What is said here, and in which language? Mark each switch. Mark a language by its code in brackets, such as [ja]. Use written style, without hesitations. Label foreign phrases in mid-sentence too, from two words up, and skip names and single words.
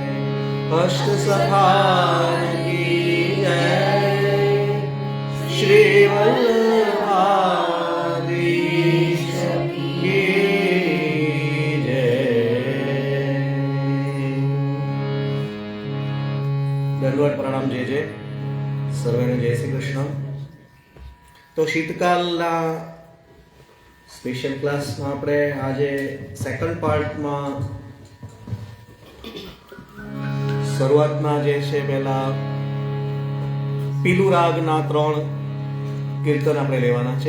[hi] अष्ट सखान की जय। श्री वल्लभाधीश की जय। दंडवत प्रणाम जय जय। [gu] સર્વેને જય શ્રી કૃષ્ણ। તો શીતકાલના [en] special class [gu] આપણે આજે [en] second part [gu] શરૂઆતમાં જે છે પહેલા પીલુ રાગના 3 કીર્તન આપણે લેવાના છે।